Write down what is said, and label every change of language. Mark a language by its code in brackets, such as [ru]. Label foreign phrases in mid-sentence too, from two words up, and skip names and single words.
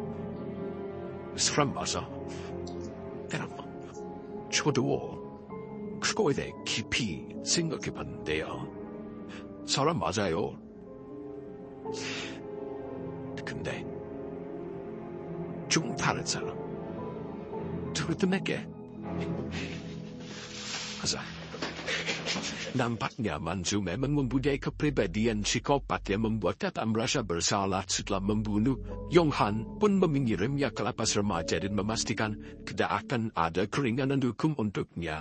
[ko] 사람 맞아? 내가 저도 그거에 대해 깊이 생각해봤는데요. 사람 맞아요. 근데 좀 다른 사람. [id] terutama Masa nampaknya Mansu memang mempunyai kepribadian psikopat yang membuat dia merasa bersalah setelah membunuh. Yong Han pun mengirimnya ke lapas remaja dan memastikan tidak akan ada keringanan hukum untuknya.